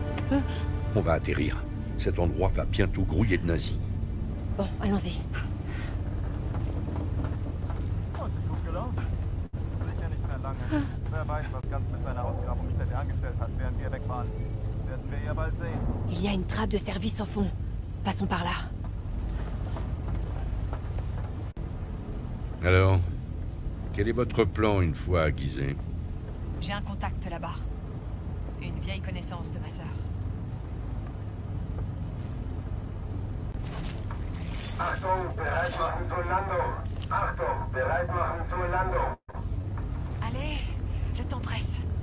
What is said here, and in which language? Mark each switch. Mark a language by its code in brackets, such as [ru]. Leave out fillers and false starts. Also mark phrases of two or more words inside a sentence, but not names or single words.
[fr] On va atterrir. Cet endroit va bientôt grouiller de nazis. Bon, allons-y. [de] Und gut gelaunt. Sicher nicht mehr lange. Wer weiß, was Ganz mit seiner Ausgrabungsstätte angestellt hat, während wir weg waren. Werden wir ja bald sehen. [fr] Il y a une trappe de service au fond. Passons par là. Alors, quel est votre plan une fois aiguisé? J'ai un contact là-bas. Une vieille connaissance de ma sœur. [de] Achtung, bereit machen zur Landung. Achtung, bereit machen zur Landung. [fr] Allez, le temps presse.